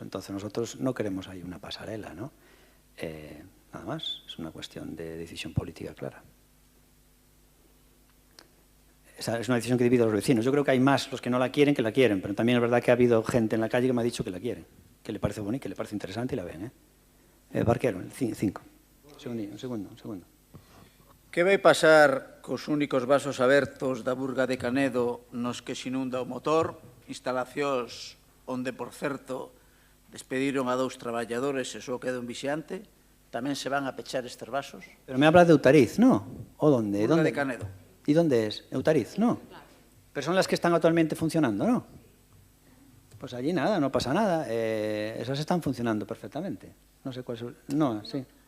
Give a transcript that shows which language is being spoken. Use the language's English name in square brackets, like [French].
[Spanish] Entonces, nosotros no queremos ahí una pasarela, ¿no? Nada más, es una cuestión de decisión política clara. Esa es una decisión que divide a los vecinos. Yo creo que hay más los que no la quieren que la quieren, pero también es verdad que ha habido gente en la calle que me ha dicho que la quieren, que le parece bonita, que le parece interesante y la ven, Barquero, el 5. Un segundo. [Galician] Que vai pasar cos únicos vasos abertos da Burga de Canedo nos que se inunda o motor, instalacións onde, por certo, despediron a 2 traballadores e só queda un vixiante, tamén se van a pechar estes vasos? [Spanish] Pero me hablas de Eutariz, ¿no? ¿O dónde? Burga de Canedo. ¿Y dónde es? Eutariz, ¿no? Pero son las que están actualmente funcionando, ¿no? Pues allí nada, no pasa nada. Esas están funcionando perfectamente. No sé cuál es... No, sí.